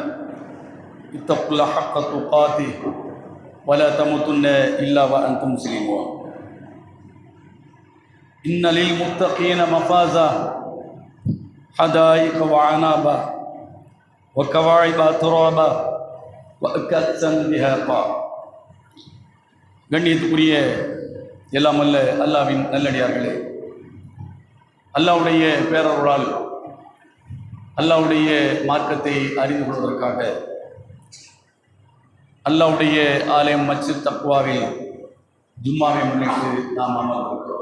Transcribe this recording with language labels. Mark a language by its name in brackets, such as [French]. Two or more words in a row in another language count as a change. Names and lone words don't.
[Arabic] اتقوا الله حق تقاته ولا تموتن إلا وأنتم مسلمون. إن للمتقين مفازا حدائق وعنابا وكواعب ترابا وكأسا دهاقا. [Tamil] கண்ணியத்துக்குரிய எல்லாம் அல்ல அல்லாவின் நல்லடியார்களே, அல்லாவுடைய பேரருளால் அல்லாவுடைய மார்க்கத்தை அறிந்து கொள்வதற்காக அல்லாவுடைய ஆலயம் மஸ்ஜித் தக்வாவில் ஜும்மாவை முன்னிட்டு நாம் அமர்ந்திருக்கிறோம்.